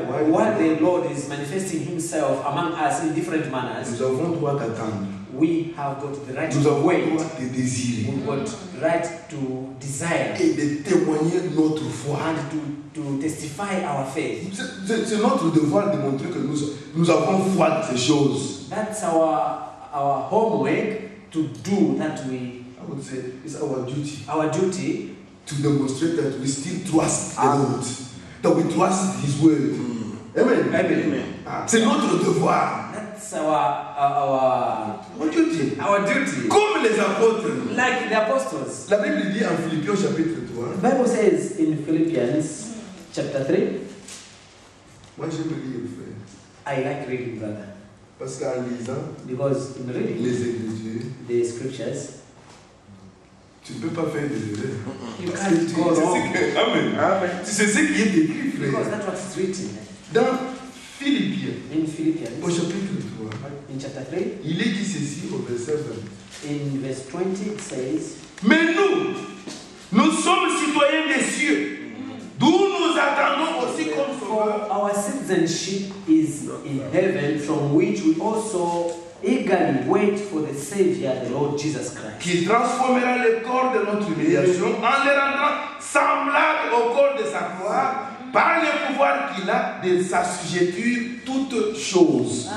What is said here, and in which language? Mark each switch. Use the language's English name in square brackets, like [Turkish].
[English] while the Lord is manifesting Himself among us in different manners, [French] nous avons droit d'attendre. [English] We have got the right [French] nous [English] to [French] avons [English] wait. [French] droit de désirer. [English] We got right to desire. [French] Et de témoigner notre foi. [English] And to testify our faith. [French] C'est notre devoir de montrer que nous avons foi de ces choses. [English] That's our homework to do that we. I would say it's our duty. Our duty to demonstrate that we still trust the Lord, that we trust His word. Amen. Amen. [French] C'est notre devoir. [English] That's our duty. Our duty. [French] Comme les apôtres. [English] Like the apostles. [French] La Bible dit en Philippiens chapitre 3. [English] The Bible says in Philippians chapter 3. [French] Moi j'aime lire, frère. [English] I like reading, brother. [French] Parce qu'en lisant, [English] because in reading [French] les Écritures, [English] the scriptures, [French] tu ne peux pas faire des erreurs. [English] You can't go wrong. Amen. Amen. [French] C'est ce qui est écrit, frère. [English] Because that's what is written [French] Dans Philippiens, [English] in [French] au [English] Philippians, [French] chapitre 3, [English] in chapter 3, [French] il est dit ceci au verset 20. [English] in verse 20, it says, [French] Mais nous sommes citoyens des cieux, d'où nous attendons aussi comme [English] for [French] sauveur. [English] our citizenship is in heaven, from which we also eagerly wait for the Savior, the Lord Jesus Christ, [French] Qui transformera le corps de notre humiliation en le rendant semblable au corps de sa gloire par le pouvoir qu'il a de s'assujettir toutes choses.